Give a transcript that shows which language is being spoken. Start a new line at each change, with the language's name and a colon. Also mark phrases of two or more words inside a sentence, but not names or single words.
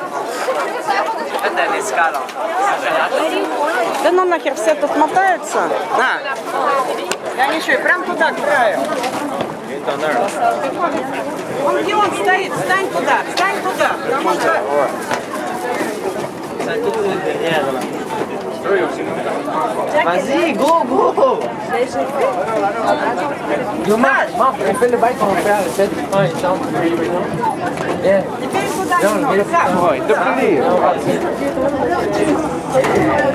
Russian: Да ну нахер все тут мотаются. На. Я ничего, и прям туда к краю. Он где он стоит? Встань туда, встань туда. Потому что...
French: Vas-y,
English: go, go!
French: Maman, on fait le bail qu'on fait à la fête. Ah, il chante. Yeah.
Russian: Теперь куда немного. Саш. Ой, да блин.